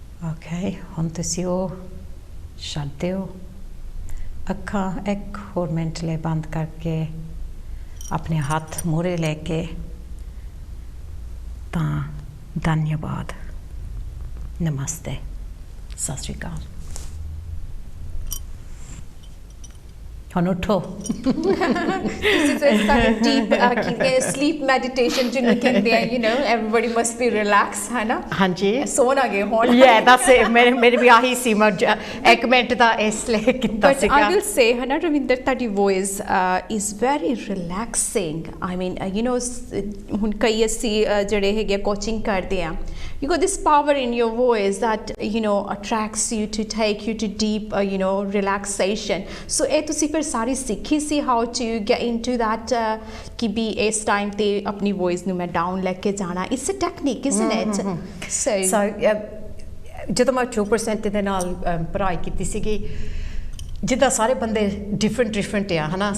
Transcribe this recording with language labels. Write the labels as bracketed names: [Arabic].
[Punjabi] Okay ਹੁਣ ਤੁਸੀਂ ਉਹ ਛੱਡ ਦਿਓ ਅੱਖਾਂ ਇੱਕ ਹੋਰ ਮਿੰਟ ਲਈ ਬੰਦ ਕਰਕੇ ਆਪਣੇ ਹੱਥ ਮੂਹਰੇ ਲੈ ਕੇ ਤਾਂ ਧੰਨਵਾਦ ਨਮਸਤੇ ਸਤਿ ਸ਼੍ਰੀ ਅਕਾਲ ਹੁਣ ਉੱਠੋ [English] This is a kind of deep sleep meditation [Punjabi] ਜਿਹਨੂੰ ਕਹਿੰਦੇ ਆ, [English] you know, everybody must be relaxed, ਹੈ ਨਾ? [Punjabi] ਹਾਂਜੀ ਸੌਣ ਆ ਗਏ ਹੁਣ। [English] Yeah, that's it. [Punjabi] ਮੇਰੇ ਵੀ ਆਹੀ ਸੀ, ਮੈਂ ਇੱਕ ਮਿੰਟ ਦਾ ਇਸ ਲਈ ਕੀਤਾ ਸੀਗਾ। [English] But I will say, [Punjabi] ਹੈ ਨਾ ਰਵਿੰਦਰ, ਤੁਹਾਡੀ [English] voice is very relaxing. I mean, you know, [Punjabi] ਹੁਣ ਕਈ ਅਸੀਂ ਜਿਹੜੇ ਹੈਗੇ ਕੋਚਿੰਗ ਕਰਦੇ ਆ, [English] you got this power in your voice that, you know, attracts you to take you to deep, you know, relaxation. [Punjabi] So ਇਹ ਤੁਸੀਂ ਫਿਰ ਸਾਰੀ ਸਿੱਖੀ ਸੀ [English] how to get into that [Punjabi] ਕਿ ਵੀ ਇਸ ਟਾਈਮ ਤੇ ਆਪਣੀ voice ਨੂੰ ਮੈਂ down ਲੈ ਕੇ ਜਾਣਾ? [English] It's a technique, isn't it? So [Punjabi] ਜਦੋਂ ਮੈਂ 2% ਦੇ ਨਾਲ ਪੜ੍ਹਾਈ ਕੀਤੀ ਸੀਗੀ, ਜਿੱਦਾਂ ਸਾਰੇ ਬੰਦੇ ਡਿਫਰੈਂਟ ਆ, ਹਨਾ?